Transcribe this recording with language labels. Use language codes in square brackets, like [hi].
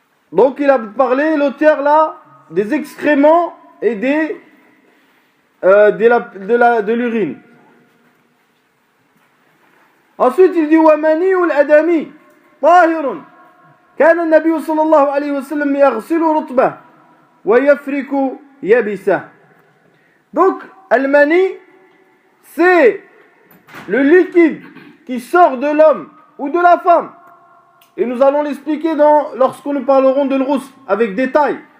[fr] Donc il a parlé, l'auteur là, des excréments et de l'urine. Ensuite il dit [ar] وَمَنِيُّ الْأَدَمِي طَاهِرٌ كَانَ النَّبِيُّ صلى الله عليه وسلم يغسل رطبه ويفرك يبسه. [fr] Donc al-mani, c'est le liquide qui sort de l'homme ou de la femme. Et nous allons l'expliquer lorsque nous parlerons de l'rous avec détail.